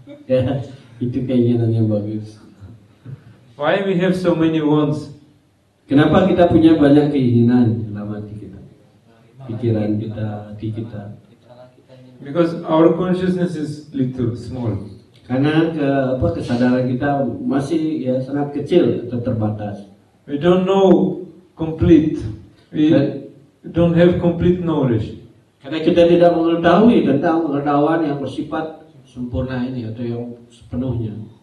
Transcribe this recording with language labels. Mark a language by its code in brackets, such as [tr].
[id] Ya, itu keinginan yang bagus. [en] Why we have so many wants? [id] Kenapa kita punya banyak keinginan dalam hati kita, pikiran kita, hati kita? [en] Because our consciousness is little, small. [id] Karena kesadaran kita masih ya sangat kecil atau terbatas. [en] We don't know complete. We don't have complete knowledge. [id] Karena kita tidak mengetahui tentang pengetahuan yang bersifat sempurna ini atau yang sepenuhnya.